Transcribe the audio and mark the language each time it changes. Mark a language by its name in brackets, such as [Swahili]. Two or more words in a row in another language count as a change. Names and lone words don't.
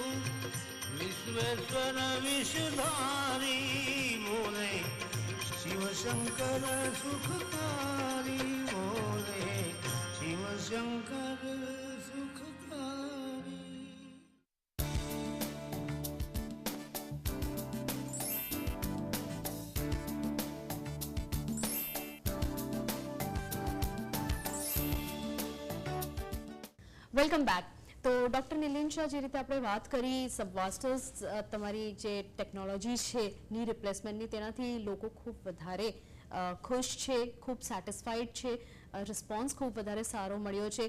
[Hindi] विश्वेश्वर विषधारी बोले शिव शंकर सुखकारी बोले शिव शंकर सुखकारी. [English] Welcome back. [Gujarati] તો ડૉક્ટર નિલેન શાહ, જે રીતે આપણે વાત કરી સબવાસ્ટર્સ તમારી જે ટેકનોલોજી છે ની રિપ્લેસમેન્ટની, તેનાથી લોકો ખૂબ વધારે ખુશ છે, ખૂબ સેટિસ્ફાઈડ છે, રિસ્પોન્સ ખૂબ વધારે સારો મળ્યો છે.